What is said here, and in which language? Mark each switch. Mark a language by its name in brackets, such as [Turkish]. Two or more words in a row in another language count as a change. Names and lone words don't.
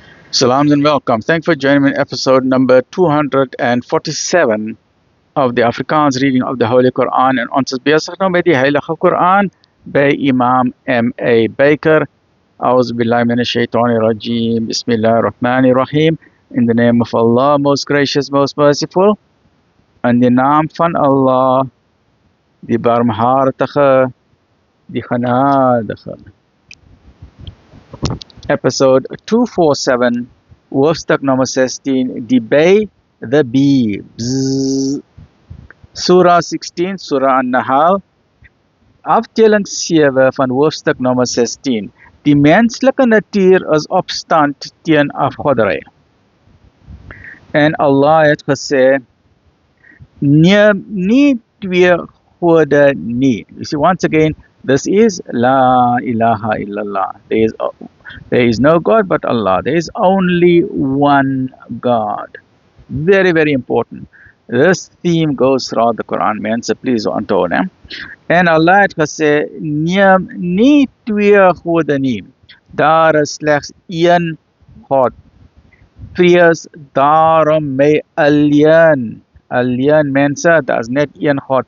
[English] Salams and welcome. Thanks for joining me in episode number 247 of the Afrikaans reading of the Holy Quran. [Afrikaans] En ons is besig nou met die Heilige Quran by Imam M.A. Baker. [Arabic] أعوذ بالله من الشيطان الرجيم. بسم الله الرحمن الرحيم. [English] In the name of Allah, most gracious, most merciful. [Afrikaans] In die naam van Allah, die barmhartige, die genadige. Episode 247, hoofstuk nummer 16, die by, [English] the bee. Bzz. Surah 16, Surah An-Nahl, [Afrikaans] afdeling 7 van hoofstuk nummer 16. Die menslike natuur is opstand teen afgoderry. En Allah het gesê, neem nie twee gode nie. [English] You see, once again, this is [Arabic] لا إله إلا الله. [English] There is no God but Allah. There is only one God. Very, very important. This theme goes throughout the Quran, [Afrikaans] mense, please onthou, né? En Allah het gesê, neem nie twee gode nie. Daar is slegs een God. Vrees daarom my alleen. Alleen mense, daar is net een God.